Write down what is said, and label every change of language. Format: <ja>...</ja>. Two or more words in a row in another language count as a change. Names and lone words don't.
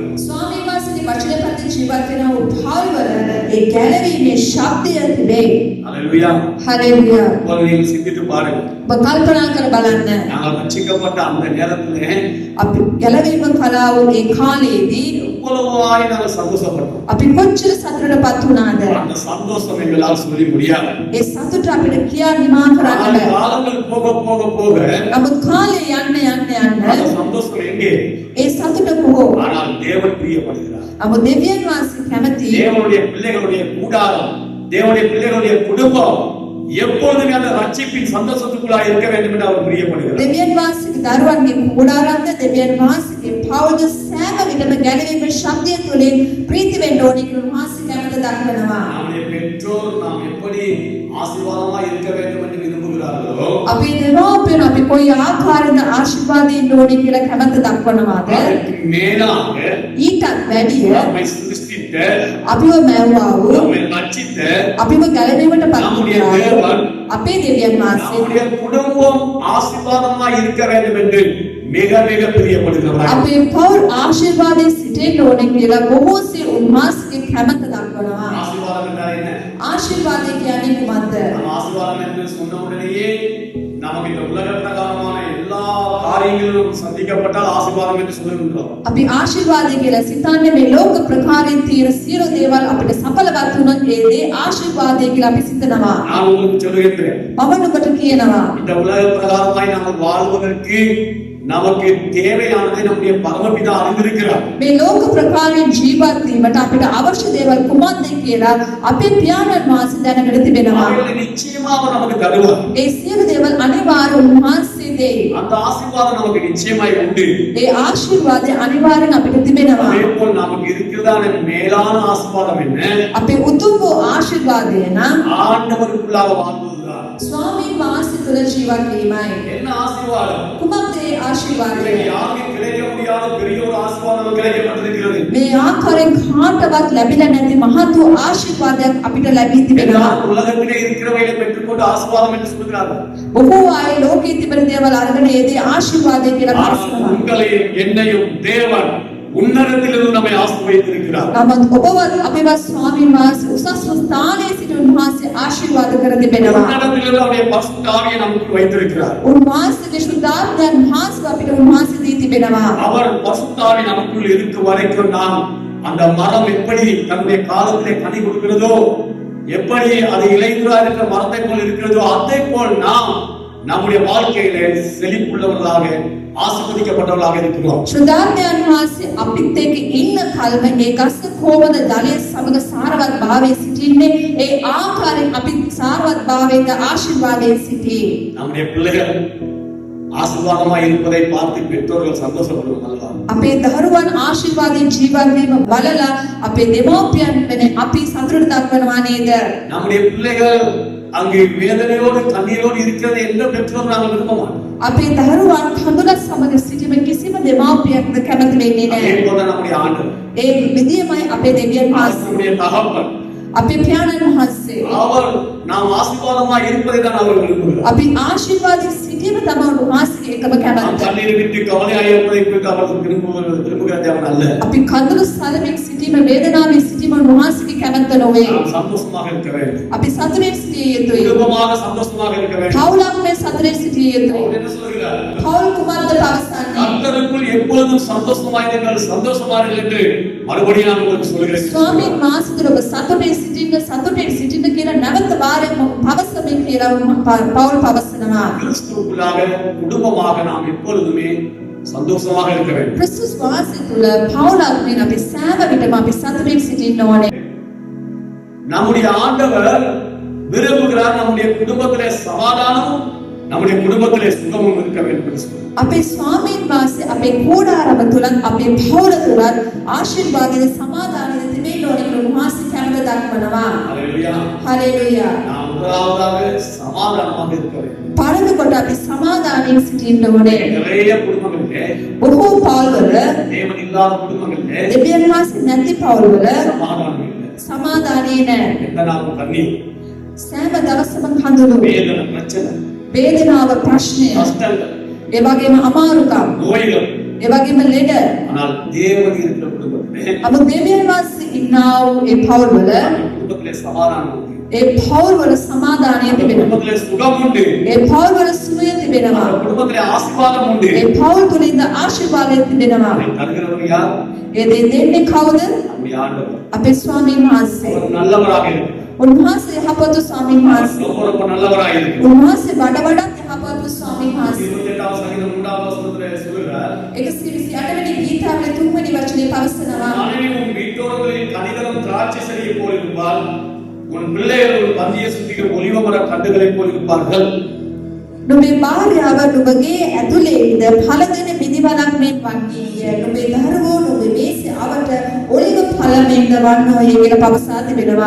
<si>ස්වාමීන් වහන්සේගේ වචන ප්‍රති ජීවත් වෙන උත්හාල්වල ඒ ගැලවීමේ ශබ්දය තිබේ.</si> <ta>அல்லேலூயா.</ta> <si>හalleluya.</si> <ta>இப்போது நீங்கள் சிந்தித்து பாருங்கள்.</ta> <si>ඔබ කල්පනා කර බලන්න.</si> <ta>நாங்கள் ரட்சிக்கப்பட்ட அந்த நேரத்திலே</ta> <si>අපි ගැලවීම කළා වූ ඒ කාලයේදී</si> <ta>எவ்வளவாய் நாங்கள் சந்தோஷப்பட்டோம்.</ta> <si>අපි කොච්චර සතුටටපත් වුණාද?</si> <ta>அந்த சந்தோஷம் எங்களால் சொல்லி முடியாது.</ta> <si>ඒ සතුට අපිට කියා නිමා කරන්න</si> <ta>ஆனால்</ta> <si>බෑ.</si> <ta>காலங்கள் போக போக போக</ta> <si>නමුත් කාලේ යන්න</si> <ta>அந்த சந்தோஷம் எங்கே?</ta> <si>ඒ සතුට කොහො?</si> <ta>ஆனால் தேவன் பிரியப்படுகிறார்.</ta> <si>නමුත් දෙවියන් වහන්සේ කැමති</si> <ta>தேவனுடைய பிள்ளைகளுடைய கூடாரம், தேவனுடைய பிள்ளைகளுடைய குடும்பம் எப்பொழுதுமே அந்த ரட்சிப்பின் சந்தோஷத்துக்குள்ளாக இருக்க வேண்டும் என்று அவர் பிரியப்படுகிறார்.</ta> <si>දෙවියන් වහන්සේගේ දරුවන්ගේ කුඩාරන්ද දෙවියන් වහන්සේගේ පවුල සෑම විටම ගැලවීමේ ශක්තිය තුළින් ප්‍රීති වෙන්න ඕනේ කියලා වහන්සේ කැමති දක්වනවා.</si> <ta>நம்முடைய பெற்றோர் நாம் எப்படி ஆசீர்வாதமா இருக்க வேண்டும் என்று விரும்புகிறார்களோ</ta> <si>අපේ දෙමාපියන් අපි කොයි ආකාරයෙන්ද ආශිර්වාදයෙන් ඕනේ කියලා කැමැත්ත දක්වනවාද?</si> <ta>அதற்கு மேலாக</ta> <si>ඊටත් වැඩිය</si> <ta>நம்மை சிருஷ்டித்த</ta> <si>අපිව මැව්වා වූ</si> <ta>நம்மை ரட்சித்த</ta> <si>අපිව ගැලවීමට</si> <ta>நம்முடைய</ta> <si>පත්</si> <ta>தேவன்</ta> <si>අපේ දෙවියන් වහන්සේ</si> <ta>நம்முடைய குடும்பம் ஆசீர்வாதமா இருக்க வேண்டும் என்று மிக மிக பிரியப்படுகிறார்.</ta> <si>අපේ පෞල් ආශිර්වාදයෙන් සිටින්න ඕනේ කියලා බොහෝසේ උන්වහන්සේගේ කැමැත්ත දක්වනවා.</si> <ta>ஆசீர்வாதம் என்றால் என்ன?</ta> <si>ආශිර්වාදය කියන්නේ කුමක්ද?</si> <ta>நம்ம ஆசீர்வாதம் என்று சொன்ன உடனேயே நமக்கு இந்த உலக பிரகாரமான எல்லா காரியங்களிலும் சந்திக்கப்பட்டால் ஆசீர்வாதம் என்று சொல்லுகின்றோம்.</ta> <si>අපි ආශිර්වාදය කියලා සිතන්නේ මේ ලෝක ප්‍රකාරයෙන් තියෙන සියලු දේවල් අපිට සඵලවත් වුණොත් ඒ දේ ආශිර්වාදය කියලා අපි සිතනවා.</si> <ta>நான் உங்களுக்கு சொல்லுகின்றேன்,</ta> <si>මම නුඹට කියනවා</si> <ta>இந்த உலக பிரகாரமாய் நாம் வாழ்வதற்கு நமக்கு தேவையானதை நம்முடைய பரமபிதா அறிந்திருக்கிறார்.</ta> <si>මේ ලෝක ප්‍රකාරයෙන් ජීවත් වීමට අපිට අවශ්‍ය දේවල් කුමක්ද කියලා අපේ පියාණන් වහන්සේ දැනගෙන තිබෙනවා.</si> <ta>அவைகளை நிச்சயமாக நமக்கு தருவார்.</ta> <si>ඒ සියලු දේවල් අනිවාර්ය උන්වහන්සේ දෙයි.</si> <ta>அந்த ஆசீர்வாதம் நமக்கு நிச்சயமாய் உண்டு.</ta> <si>ඒ ආශිර්වාදය අනිවාර්යෙන් අපිට තිබෙනවා.</si> <ta>அதேபோல் நமக்கு இருக்கிறதான மேலான ஆசீர்வாதம் என்ன?</ta> <si>අපේ උතුම් වූ ආශිර්වාදය නම්</si> <ta>ஆண்டவருக்குள்ளாக வாழ்வதுதான்.</ta> <si>ස්වාමීන් වහන්සේ තුළ ජීවත් වීමයි.</si> <ta>என்ன ஆசீர்வாதம்?</ta> <si>කුමක්ද ඒ ආශිර්වාදය?</si> <ta>இன்றைக்கு யாருக்கும் கிடைக்க முடியாத பெரிய ஒரு ஆசீர்வாதம் கிடைக்கப்பட்டிருக்கிறது.</ta> <si>මේ ආකාරයෙන් කාටවත් ලැබිලා නැති මහත් වූ ආශිර්වාදයක් අපිට ලැබී තිබෙනවා.</si> <ta>எல்லாரும் உலகத்திலே இருக்கிறவைகளை பெற்றுக்கொண்டு ஆசீர்வாதம் என்று சொல்கிறார்கள்.</ta> <si>බොහෝ අය ලෝකයේ තිබෙන දේවල් අරගෙන ඒ දේ ආශිර්වාදය කියලා</si> <ta>ஆனால்</ta> <si>කියනවා.</si> <ta>உங்களையும் என்னையும் தேவன் உன்னதத்திலிருந்து நம்மை ஆசீர்வதித்திருக்கிறார்.</ta> <si>නමුත් ඔබවත් අපේවත් ස්වාමීන් වහන්සේ උසස්ම ස්ථානයේ සිට උන්වහන්සේ ආශිර්වාද කර තිබෙනවා.</si> <ta>உன்னதத்திலிருந்து அவருடைய பரிசுத்த ஆவியை நமக்கு வைத்திருக்கிறார்.</ta> <si>උන්වහන්සේගේ ශුද්ධාත්මයන් වහන්සේ අපිට උන්වහන්සේ දී තිබෙනවා.</si> <ta>அவர் பரிசுத்த ஆவி நமக்குள் இருக்கும் வரைக்கும் நாம் அந்த மரம் எப்படி தன்னுடைய காலத்திலே கனி கொடுக்கிறதோ, எப்படி அது இலையுறார் என்ற மரத்தை போல் இருக்கிறதோ, அதை போல் நாம் நம்முடைய வாழ்க்கையிலே செழிப்புள்ளவர்களாக ආශිර්වදිக்கப்பட்டவர்களாக இருக்கிறோம்.</ta> <si>ශුද්ධාත්මයන් වහන්සේ අපිත් එක්ක ඉන්න කල්ම ඒ ගස් කොහොමද ජලය සමග සාරවත් භාවයේ සිටින්නේ, ඒ ආකාරයෙන් අපි සාරවත් භාවයෙන් ආශිර්වාදයෙන් සිටී.</si> <ta>நம்முடைய பிள்ளைகள் ஆசீர்வாதமாக இருப்பதை பார்த்து பெற்றோர்கள் சந்தோஷப்படுவோம் அல்லவா?</ta> <si>අපේ දරුවන් ආශිර්වාදයෙන් ජීවත් වීම බලලා අපේ දෙමව්පියන් වෙන අපි සතුට දක්වනවා නේද?</si> <ta>நம்முடைய பிள்ளைகள் அங்கே வேதனையோடு கண்ணீரோடு இருக்கிறது எந்த பெற்றோர் நாங்கள் விரும்ப மாட்டோம்.</ta> <si>අපේ දරුවන් හඳුනත් සමග සිටීම කිසිම දෙමව්පියෙක්ද කැමති වෙන්නේ</si> <ta>அதே</ta> <si>නැහැ.</si> <ta>போல நம்முடைய ஆண்டவர்,</ta> <si>ඒ විදියමයි අපේ දෙවියන් වහන්සේ,</si> <ta>நம்முடைய தகப்பன்,</ta> <si>අපේ පියාණන් වහන්සේ</si> <ta>அவர் நாம் ஆசீர்வாதமாக இருப்பதை தான் அவர் விரும்புகிறார்.</ta> <si>අපි ආශිර්වාදයෙන් සිටීම තමයි උන්වහන්සේගේ එකම</si> <ta>நாம்</ta> <si>කැමැත්ත.</si> <ta>கண்ணீர் விட்டு கவலையாக இருப்பதை குறித்து அவர் விரும்புகிற தேவன் அல்ல.</ta> <si>අපි කඳුළු සලමින් සිටීම, වේදනාවෙන් සිටීම උන්වහන්සේගේ කැමැත්ත නොවේ.</si> <ta>நாம் சந்தோஷமாக இருக்க வேண்டும்.</ta> <si>අපි සතුටින් සිටිය යුතුයි.</si> <ta>குடும்பமாக சந்தோஷமாக இருக்க வேண்டும்.</ta> <si>පවුලක් මේ සතුටින් සිටිය යුතුයි.</si> <ta>அவர் என்ன சொல்கிறார்?</ta> <si>පවුල් කුමක්ද පවසන්නේ?</si> <ta>கர்த்தருக்குள் எப்பொழுதும் சந்தோஷமாயிருங்கள், சந்தோஷமாயிருங்கள் என்று மறுபடியும் நான் உங்களுக்கு சொல்கிறேன்.</ta> <si>ස්වාමීන් වහන්සේ තුළ ඔබ සතුටින් සිටින්න කියලා නැවත වාරයක් පවසමින් කියලා පවුල් පවසනවා.</si> <ta>கிறிஸ்துவுக்குள்ளாக குடும்பமாக நாம் எப்பொழுதுமே சந்தோஷமாக இருக்க வேண்டும்.</ta> <si>ක්‍රිස්තුස් වහන්සේ තුළ පවුලක් වෙන අපි සෑම විටම අපි සතුටින් සිටින්න ඕනේ.</si> <ta>நம்முடைய ஆண்டவர் விரும்புகிறார் நம்முடைய குடும்பத்திலே சமாதானமும் நம்முடைய குடும்பத்திலே சுகமும் இருக்க வேண்டும் என்று சொல்கிறார்.</ta> <si>අපේ ස්වාමීන් වහන්සේ අපේ කෝඩාරම තුලත් අපේ පවුල තුලත් ආශිර්වාදයේ සමාදානයේ තිබෙන්න ඕනේ කියලා උන්වහන්සේ කැමැත්ත දක්වනවා.</si> <ta>ஹல்லேலூயா.</ta> <si>හලෙලූයා.</si> <ta>நாம் முதலாவதாக சமாதானமாக இருக்க வேண்டும்.</ta> <si>පළමු කොට අපි සමාදානයෙන් සිටින්න ඕනේ.</si> <ta>நிறைய குடும்பங்களிலே,</ta> <si>බොහෝ පවුල්වල,</si> <ta>தேவன் இல்லாத குடும்பங்களிலே</ta> <si>දෙවියන් වහන්සේ නැති පවුල්වල</si> <ta>சமாதானம் இல்லை.</ta> <si>සමාදානය නැහැ.</si> <ta>எந்த நாளும் கண்ணீர்,</ta> <si>සෑම දවසම කඳුළු,</si> <ta>வேதனை, பிரச்சனை,</ta> <si>වේදනාව, ප්‍රශ්නය,</si> <ta>கஷ்டங்கள்,</ta> <si>ඒ වගේම අමාරුකම්,</si> <ta>நோய்கள்.</ta> <si>ඒ වගේම ලෙඩ.</si> <ta>ஆனால் தேவன் இருக்கிற குடும்பத்திலே</ta> <si>අප දෙවියන් වහන්සේ ඉන්නා වූ ඒ පවුල්වල,</si> <ta>குடும்பத்திலே சமாதானம் உண்டு.</ta> <si>ඒ පවුල්වල සමාදානය</si> <ta>அந்த</ta> <si>තිබෙනවා.</si> <ta>குடும்பத்திலே சுகம் உண்டு.</ta> <si>ඒ පවුල්වල සුවය තිබෙනවා.</si> <ta>அந்த குடும்பத்திலே ஆசீர்வாதம் உண்டு.</ta> <si>ඒ පවුල් තුලින්ද ආශිර්වාදය තිබෙනවා.</si> <ta>அதை தருகிறவர் யார்?</ta> <si>ඒ දේ දෙන්නේ කවුද?</si> <ta>நம்முடைய ஆண்டவர்.</ta> <si>අපේ ස්වාමීන් වහන්සේ.</si> <ta>அவர் நல்லவராக இருக்கிறார்.</ta> <si>උන්වහන්සේ යහපත් ස්වාමීන් වහන්සේ.</si> <ta>ரொம்ப ரொம்ப நல்லவராக இருக்கிறார்.</ta> <si>උන්වහන්සේ වඩාත් යහපත් ස්වාමීන් වහන්සේ.</si> <ta>28வது சங்கீதம் 3வது வசனத்திலே சொல்கிறார்,</ta> <si>128 වෙනි ගීතාවේ 3 වෙනි වචනේ පවසනවා.</si> <ta>மனைவி உன் வீட்டோரங்களில் கனிதரும் திராட்சை செடியை போல் இருப்பாள், உன் பிள்ளைகள் ஒரு பந்திய சுத்திகள் ஒலிவமர கண்டுகளைப் போல் இருப்பார்கள்.</ta> <si>නුඹේ භාර්යාව නුඹගේ ඇතුළේ ඉඳ ඵල දෙන මිදි පිළිවෙලක් මෙන් වන්නේ නුඹේ දරුවෝ නුඹේ මේසේ අවට ඔලිව ඵලමෙන්ද වන්නෝය කියලා පවසා තිබෙනවා.</si>